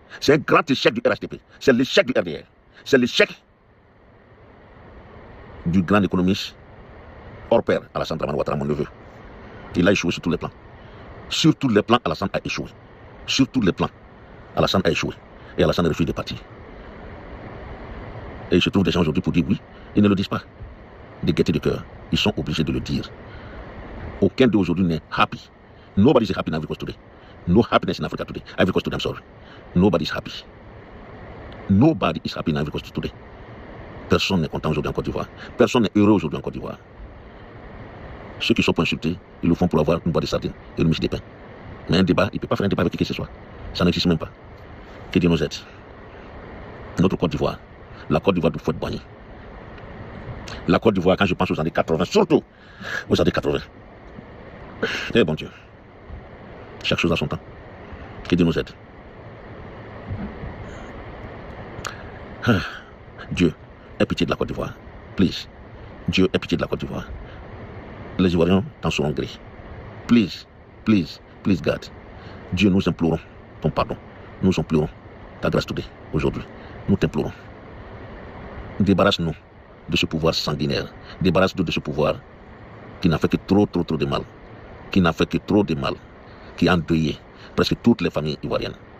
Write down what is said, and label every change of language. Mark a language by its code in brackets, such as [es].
[fr] C'est un grand échec du RHDP. C'est l'échec du RDR. C'est l'échec du grand économiste hors pair, Alassane Dramane Ouattara, mon neveu. Il a échoué sur tous les plans. Sur tous les plans, Alassane a échoué. Sur tous les plans, Alassane a échoué. Et Alassane refuse de partir. Et il se trouve des gens aujourd'hui pour dire oui. Ils ne le disent pas. De gaieté de cœur. Ils sont obligés de le dire. Aucun d'eux aujourd'hui n'est happy. [en] Nobody is happy in Ivory Coast today. No happiness in Africa today. Ivory Coast today, I'm sorry. Nobody is happy. Nobody is happy in Ivory Coast today. [fr] Personne n'est content aujourd'hui en Côte d'Ivoire. Personne n'est heureux aujourd'hui en Côte d'Ivoire. Ceux qui sont pour insulter, ils le font pour avoir une boîte de sardines et une miche de pain. Mais un débat, il ne peut pas faire un débat avec qui que ce soit. Ça n'existe même pas. Que Dieu nous aide. Notre Côte d'Ivoire, la Côte d'Ivoire de Fouet-Boigny. La Côte d'Ivoire, quand je pense aux années 80, surtout aux années 80. Eh bon Dieu. Chaque chose a son temps. Que Dieu nous aide. Dieu, aie pitié de la Côte d'Ivoire. Please. Dieu, aie pitié de la Côte d'Ivoire. Les Ivoiriens t'en seront gré. [en] Please, please, please God. [fr] Dieu, nous implorons ton pardon. Nous implorons ta grâce today, aujourd'hui. Nous t'implorons. Débarrasse-nous de ce pouvoir sanguinaire. Débarrasse-nous de ce pouvoir qui n'a fait que trop de mal. Qui n'a fait que trop de mal. Qui a endeuillé presque toutes les familles ivoiriennes.